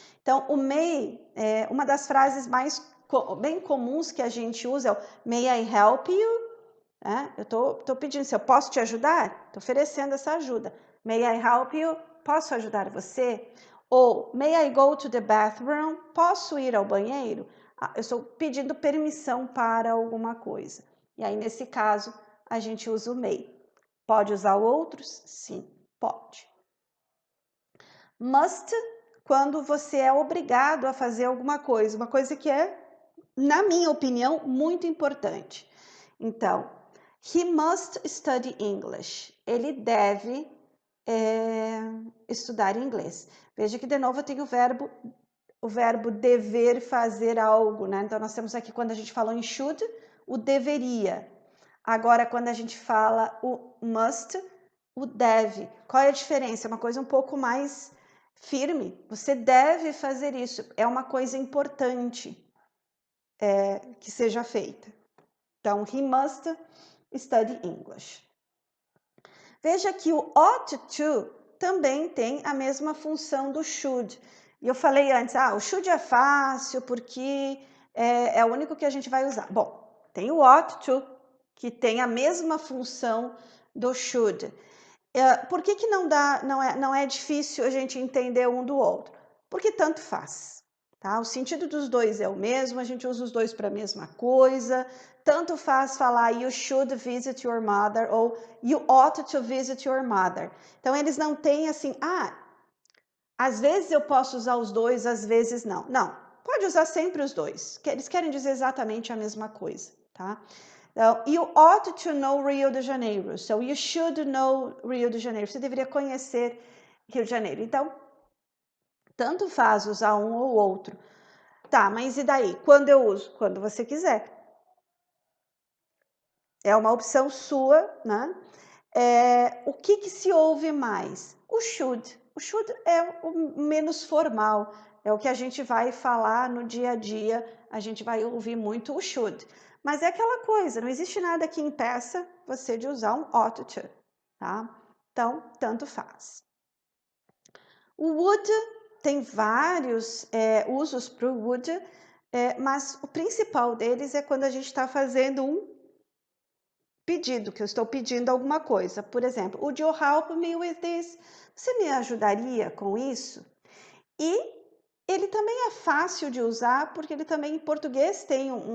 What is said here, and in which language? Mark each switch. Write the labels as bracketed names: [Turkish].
[Portuguese] Então, o may, uma das frases bem comuns que a gente usa é o [English] May I help you? [Portuguese] Eu estou pedindo, se eu posso te ajudar? Estou oferecendo essa ajuda. [English] May I help you? [Portuguese] Posso ajudar você? [English] Ou, may I go to the bathroom? [Portuguese] Posso ir ao banheiro? Eu estou pedindo permissão para alguma coisa. E aí, nesse caso, a gente usa o may. Pode usar outros? Sim, pode. Must, quando você é obrigado a fazer alguma coisa. Uma coisa que é, na minha opinião, muito importante. [English] Então, he must study English. [Portuguese] Ele deve estudar inglês. Veja que de novo eu tenho o verbo dever fazer algo, né? Então nós temos aqui quando a gente falou em should, o deveria. Agora quando a gente fala o must, o deve. Qual é a diferença? É uma coisa um pouco mais firme. Você deve fazer isso. É uma coisa importante que seja feita. [English] Então, he must study English. [Portuguese] Veja que o ought to também tem a mesma função do should. E eu falei antes, o should é fácil porque é o único que a gente vai usar. Bom, tem o ought to, que tem a mesma função do should. Por que não é difícil a gente entender um do outro? Porque tanto faz. Tá? O sentido dos dois é o mesmo, a gente usa os dois para a mesma coisa. Tanto faz falar [English] you should visit your mother ou you ought to visit your mother. [Portuguese] Então, eles não têm assim, às vezes eu posso usar os dois, às vezes não. Não, pode usar sempre os dois. Eles querem dizer exatamente a mesma coisa, tá? [English] Então, you ought to know Rio de Janeiro. So, you should know Rio de Janeiro. [Portuguese] Você deveria conhecer Rio de Janeiro. Então, tanto faz usar um ou outro. Tá, mas e daí? Quando eu uso? Quando você quiser. É uma opção sua, né? O que se ouve mais? O should. O should é o menos formal, é o que a gente vai falar no dia a dia, a gente vai ouvir muito o should. Mas é aquela coisa, não existe nada que impeça você de usar um ought to, tá? Então, tanto faz. O would tem vários usos para o would, mas o principal deles é quando a gente está fazendo um pedido, que eu estou pedindo alguma coisa. Por exemplo, [English] would you help me with this? [Portuguese] Você me ajudaria com isso? E ele também é fácil de usar, porque ele também em português tem